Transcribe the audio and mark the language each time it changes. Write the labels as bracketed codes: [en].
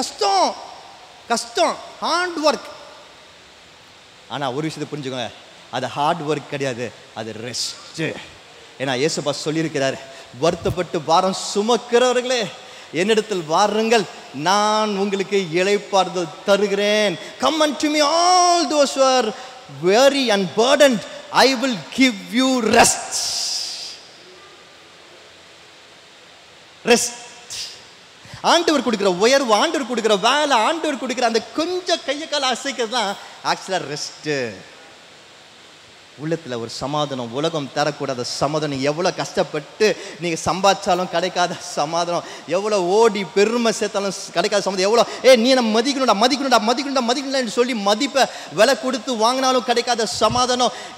[ta] கஷ்டம் கஷ்டம், hard work. ஆனால் ஒரு விஷயத்தை புரிஞ்சுக்கோங்க, அது ஹார்ட் ஒர்க் கிடையாது, அது ரெஸ்ட்டு. ஏன்னா இயேசுப்பா சொல்லியிருக்கிறார், வருத்தப்பட்டு பாரம் சுமக்கிறவர்களே என்னிடத்தில் வாருங்கள், நான் உங்களுக்கு இளைப்பாறுதல் தருகிறேன். [en] Come unto me all those who are weary and burdened, I will give you rest. [ta] Rest. ஆண்டவர் கொடுக்குற உயர்வு, ஆண்டவர் கொடுக்குற வேலை, ஆண்டவர் கொடுக்குற அந்த கொஞ்சம் கையை கால அசைக்கிறது தான் ஆக்சுவலாக ரெஸ்ட்டு. உள்ளத்தில் ஒரு சமாதானம், உலகம் தரக்கூடாத சமாதானம். எவ்வளோ கஷ்டப்பட்டு நீங்கள் சம்பாதிச்சாலும் கிடைக்காத சமாதானம், எவ்வளோ ஓடி பெருமை சேர்த்தாலும் கிடைக்காத சமாதானம், எவ்வளோ நீ நம்ம மதிக்கணும்னு சொல்லி மதிப்பை விலை கொடுத்து வாங்கினாலும் கிடைக்காத சமாதானம்.